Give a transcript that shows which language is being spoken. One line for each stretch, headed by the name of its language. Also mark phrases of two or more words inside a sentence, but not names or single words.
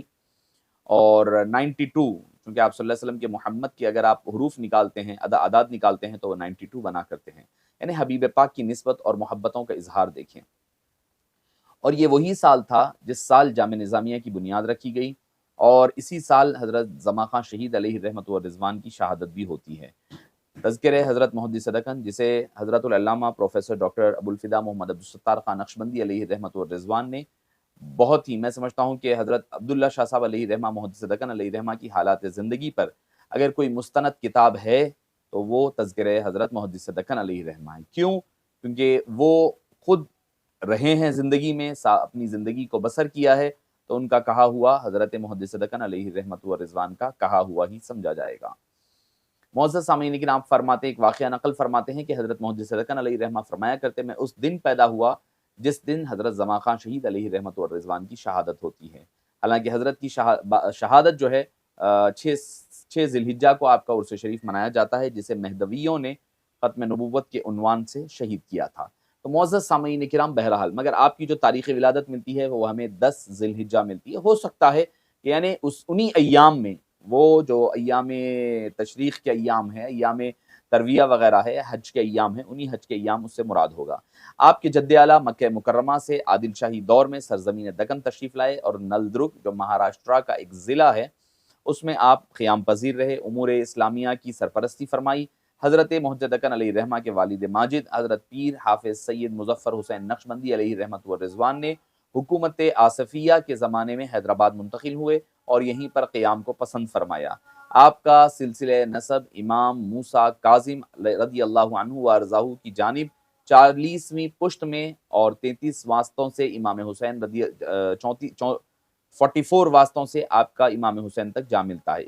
Urdu: اور 92 چونکہ آپ
Arabic: صلی اللہ علیہ وسلم
Urdu: کے محمد کی اگر آپ حروف نکالتے ہیں، اعداد نکالتے ہیں تو وہ 92 بنا کرتے ہیں. یعنی حبیب پاک کی نسبت اور محبتوں کا اظہار دیکھیں. اور یہ وہی سال تھا جس سال جامعہ نظامیہ کی بنیاد رکھی گئی، اور اسی سال حضرت زماں خاں شہید
Arabic: علیہ رحمت و رضوان
Urdu: کی شہادت بھی ہوتی ہے. تذکرہ حضرت محدث دکن، جسے حضرۃ العلامہ پروفیسر ڈاکٹر ابو الفدا محمد عبد الستار خاں نقشبندی
Arabic: علیہ رحمت و رضوان
Urdu: نے بہت ہی، میں سمجھتا ہوں کہ حضرت عبد اللہ شاہ صاحب
Arabic: علیہ رحمہ
Urdu: محدث دکن
Arabic: علیہ رحمہ
Urdu: کی حالات زندگی پر اگر کوئی مستند کتاب ہے تو وہ تذکرہ حضرت محدث دکن
Arabic: علیہ رحمہ
Urdu: ہے. کیوں? کیونکہ وہ خود رہے ہیں زندگی میں، اپنی زندگی کو بسر کیا ہے، تو ان کا کہا ہوا حضرت محدث دکن
Arabic: علیہ رحمت و رضوان
Urdu: کا کہا ہوا ہی سمجھا جائے گا. معزز سامعین، لیکن آپ فرماتے، ایک واقعہ نقل فرماتے ہیں کہ حضرت محدث دکن
Arabic: علیہ رحمہ
Urdu: فرمایا کرتے، میں اس دن پیدا ہوا جس دن حضرت زماں خاں شہید
Arabic: علیہ رحمت و رضوان
Urdu: کی شہادت ہوتی ہے. حالانکہ حضرت کی شہادت جو ہے 6 ذوالحجہ کو آپ کا عرس شریف منایا جاتا ہے، جسے مہدویوں نے ختم نبوت کے عنوان سے شہید کیا تھا. تو معزز سامعین کرام، بہرحال مگر آپ کی جو تاریخ ولادت ملتی ہے وہ ہمیں 10 ذوالحجہ ملتی ہے. ہو سکتا ہے کہ یعنی انہی ایام میں، وہ جو ایام تشریق کے ایام ہیں، ایام ترویہ وغیرہ ہے، حج کے ایام ہیں، انہی حج کے ایام اس سے مراد ہوگا. آپ کے جد اعلیٰ مکہ مکرمہ سے عادل شاہی دور میں سرزمین دکن تشریف لائے اور نلدرگ، جو مہاراشٹر کا ایک ضلع ہے، اس میں آپ قیام پذیر رہے، امور اسلامیہ کی سرپرستی فرمائی. حضرت محدث دکن
Arabic: علیہ رحمہ
Urdu: کے والد ماجد حضرت پیر حافظ سید مظفر حسین نقشبندی
Arabic: علیہ رحمت و رضوان
Urdu: نے حکومت آصفیہ کے زمانے میں حیدرآباد منتقل ہوئے اور یہیں پر قیام کو پسند فرمایا. آپ کا سلسلہ نسب امام موسیٰ کاظم
Arabic: رضی اللہ عنہ و أرضاه
Urdu: کی جانب 40ویں پشت میں اور 33 واسطوں سے امام حسین 44 واسطوں سے آپ کا امام حسین تک جا ملتا ہے.